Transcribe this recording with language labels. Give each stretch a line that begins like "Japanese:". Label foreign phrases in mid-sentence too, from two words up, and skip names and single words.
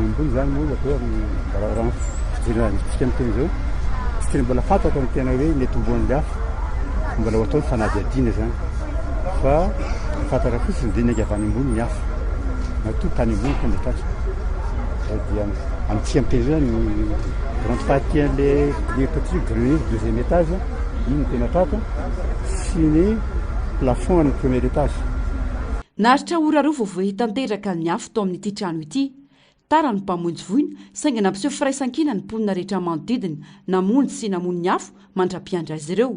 Malagasy: ambony zany moa atao raha fidirana tsika amin'ny teny zao tsy tena mbola fantatra ny tena hoe netomboan'le afo mbola ho atao ny fanadiadiana zany fa fantatra fotsiny dia naiky avy any ambony ny afo nato tany ambony tonga tratra dia amin'ny teny zany
French: grande partie
Malagasy: an'le
French: petit grenier deuxième étage
Malagasy: iny tena tratra sy ny plafond ny
French: premier étage.
Malagasy: Naritra ora roa vao hitanteraka ny afo tao amin'ity trano ity. Tara ny mpamonjy voina saingy nampiseho firaisan-kina ny mponina rehetra manodidina namonjy sy namony ny afo mandra-piandra azy ireo.